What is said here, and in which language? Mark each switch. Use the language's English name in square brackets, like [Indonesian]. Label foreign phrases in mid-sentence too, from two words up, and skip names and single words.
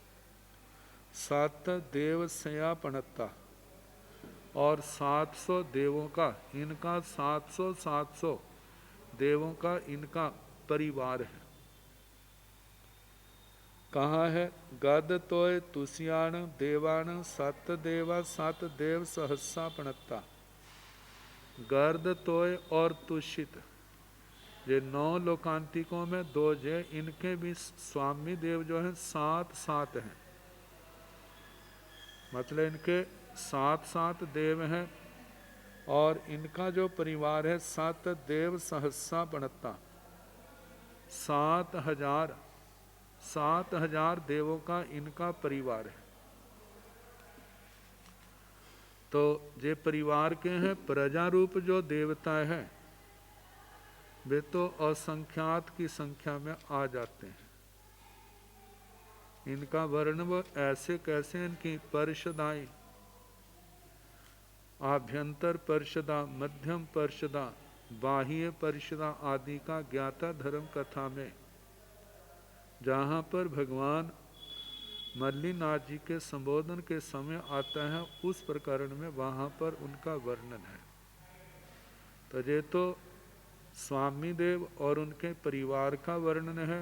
[Hindi] 7 [Prakrit languages] देव सयापणता [Hindi] और 700 देवों का इनका 700 देवों का इनका परिवार है। कहाँ है? [Prakrit languages] गद तोय तुष्याण देवान 7 देवा 7 देव सहस्सा पणत्ता। [Hindi] गर्द तोय और तुषित ये 9 लोकांतिकों में 2 जे, इनके भी स्वामी देव जो हैं 7 हैं, मतलब इनके 7 देव हैं और इनका जो परिवार है 7 [Prakrit languages] देव सहस्सा पणत्ता। [Hindi] 7,000 देवों का इनका परिवार है। तो जे परिवार के हैं प्रजा रूप जो देवता है वे तो असंख्यात की संख्या में आ जाते हैं। इनका वर्णन ऐसे कैसे, इनकी परिषदाएं, आभ्यंतर परिषदा, मध्यम परिषदा, बाह्य परिषदा आदि का ज्ञाता धर्म कथा में जहाँ पर भगवान मल्लीनाथ जी के संबोधन के समय आता है उस प्रकरण में वहाँ पर उनका वर्णन है। तो ये तो स्वामी देव और उनके परिवार का वर्णन है।